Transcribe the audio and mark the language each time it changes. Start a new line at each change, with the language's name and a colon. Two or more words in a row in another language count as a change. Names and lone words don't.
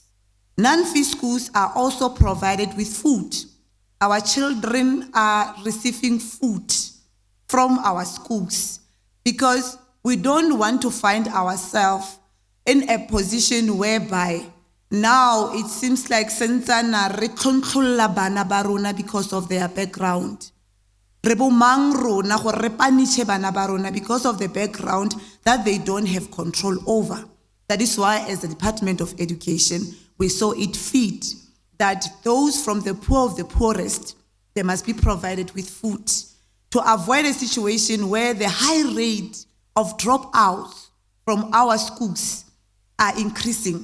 English: Non-fee schools are also provided with food. Our children are receiving food from our schools because we don't want to find ourselves in a position whereby now it seems like
Tswana: sentana re tlontlolola bana ba rona
English: because of their background.
Tswana: Re bo mang rona gore re paniche bana ba rona
English: because of the background that they don't have control over. That is why, as the Department of Education, we saw it fit that those from the poor of the poorest, they must be provided with food to avoid a situation where the high rate of dropouts from our schools are increasing.